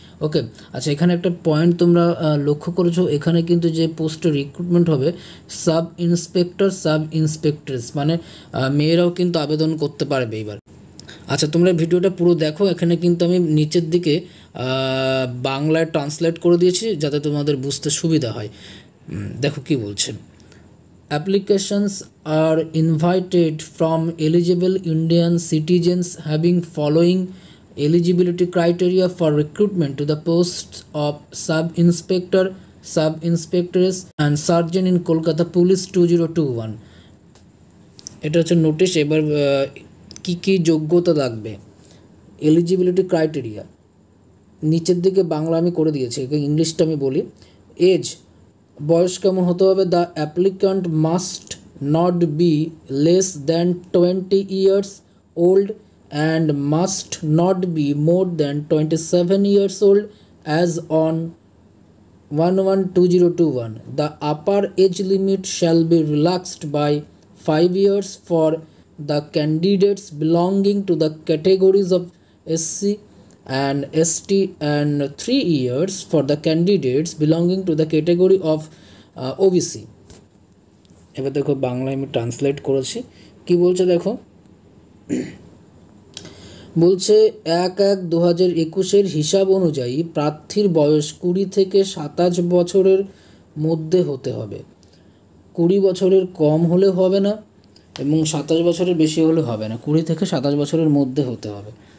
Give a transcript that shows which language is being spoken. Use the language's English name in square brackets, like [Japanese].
[Bangla] ওকে, আচ্ছা, এখানে একটা পয়েন্ট তোমরা লক্ষ্য করেছো, এখানে কিন্তু যে পোস্টে রিক্রুটমেন্ট হবে সাব ইন্সপেক্টর, সাব ইন্সপেক্টরেস, মানে মেয়েরাও কিন্তু আবেদন করতে পারবে এবার। আচ্ছা, তোমরা ভিডিওটা পুরো দেখো। এখানে কিন্তু আমি নিচের দিকে বাংলায় ট্রান্সলেট করে দিয়েছি যাতে তোমাদের বুঝতে সুবিধা হয়। দেখো কি বলছে, [English] applications are invited from eligible Indian citizens having following eligibility criteria for recruitment to the posts of sub-inspector, sub-inspectress and sergeant in Kolkata Police 2021। [Bangla] এটা হচ্ছে নোটিশ। এবার কি কি যোগ্যতা লাগবে, এলিজিবিলিটি ক্রাইটেরিয়া নিচের দিকে বাংলা আমি করে দিয়েছি, ইংলিশটা আমি বলি। [English] age, [Bangla] বয়স কেমন হতে হবে, [English] The applicant must not be less than 20 years old and must not be more than 27 years old as on 1/1/2021. The upper age limit shall be relaxed by 5 years for the candidates belonging to the categories of SC and ST and 3 years for the candidates belonging to the category of OBC। [Bangla] এবার দেখো বাংলায় আমি translate করেছি, কি বলছে দেখো। বলছে 1/1/2021 হিসাব অনুযায়ী প্রার্থীর বয়স 20 থেকে 27 বছরের মধ্যে হতে হবে। 20 বছরের কম হলে হবে না এবং 27 বছরের বেশি হলে হবে না, 20 থেকে 27 বছরের মধ্যে হতে হবে।